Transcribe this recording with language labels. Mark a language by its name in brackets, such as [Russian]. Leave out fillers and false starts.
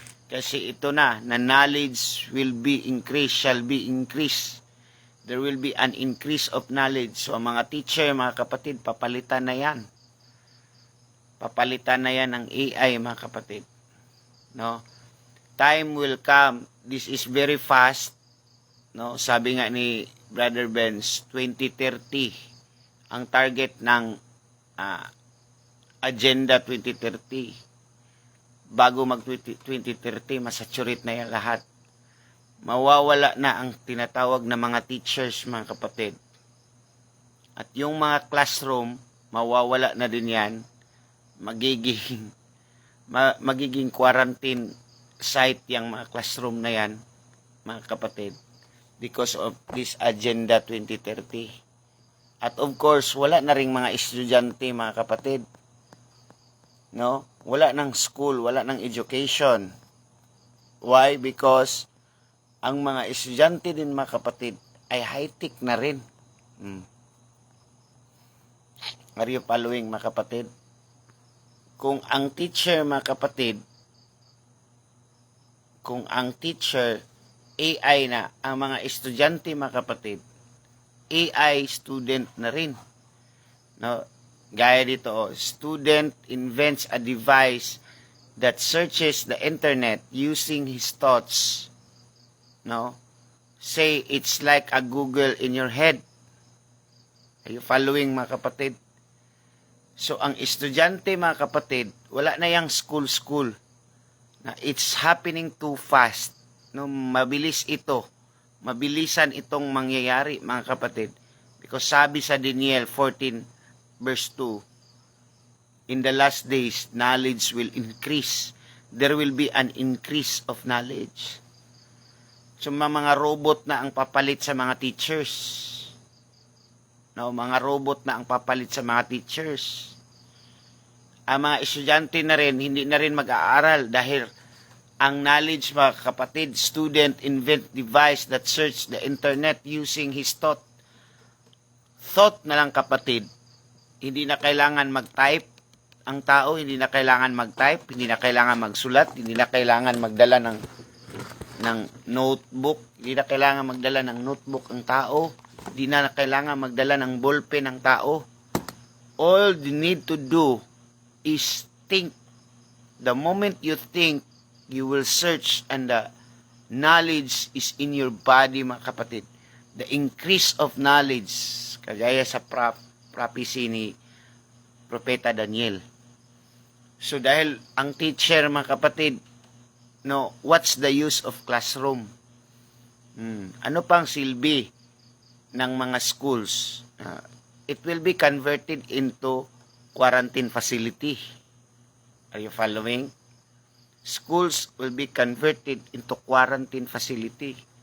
[Filipino] Kasi ito na [English] knowledge will be increased, shall be increased. There will be an increase of knowledge. [Filipino] So, ang mga teacher, mga kapatid, papalitan na yan. Papalitan na yan ng AI, mga kapatid. [English] No? Time will come. This is very fast. No? [Filipino] Sabi nga ni Brother Benz, 2030. Ang target ng Agenda 2030. Bago mag-2030, masaturate na yan lahat. Mawawala na ang tinatawag na mga teachers, mga kapatid. At yung mga classroom, mawawala na din yan. Magiging quarantine site yung mga classroom na yan, mga kapatid. [English] Because of this Agenda 2030. [Filipino] At of course, wala na ring mga estudyante, mga kapatid. No? Wala ng school, wala ng education. [English] Why? [Filipino] Because ang mga estudyante din, mga kapatid, ay high-tech na rin. [English] Are you following, [Filipino] mga kapatid? Kung ang teacher, mga kapatid, kung ang teacher AI na, ang mga estudyante, mga kapatid, AI student na rin. No? Gaya dito, [English] student invents a device that searches the internet using his thoughts. No? Say it's like a Google in your head. Are you following, [Filipino] mga kapatid? So, ang estudyante, mga kapatid, wala na yung school. [English] Na it's happening too fast. [Filipino] No? Mabilis ito. Mabilisan itong mangyayari, mga kapatid. [English] Because [Filipino] sabi sa [English] Daniel 14, Verse 2, in the last days, knowledge will increase. There will be an increase of knowledge. [Filipino] So, mga robot na ang papalit sa mga teachers. No, mga robot na ang papalit sa mga teachers. Ang mga estudyante na rin, hindi na rin mag-aaral dahil ang knowledge, mga kapatid, [English] student invent device that search the internet using his thought. [Filipino] Thought na lang, kapatid. Hindi na kailangan mag-type ang tao, hindi na kailangan mag-type, hindi na kailangan magsulat, hindi na kailangan magdala ng notebook, hindi na kailangan magdala ng notebook ang tao, hindi na kailangan magdala ng ballpen ang tao. [English] All you need to do is think. The moment you think, you will search and the knowledge is in your body, [Filipino] mga kapatid. [English] The increase of knowledge, [Filipino] kagaya sa [English] prophecy ni Propeta Daniel. So [Filipino] dahil ang teacher, mga kapatid, [English] no, what's the use of classroom? [Filipino] Ano pang silbi ng mga schools? [English] It will be converted into quarantine facility. Are you following? Schools will be converted into quarantine facility.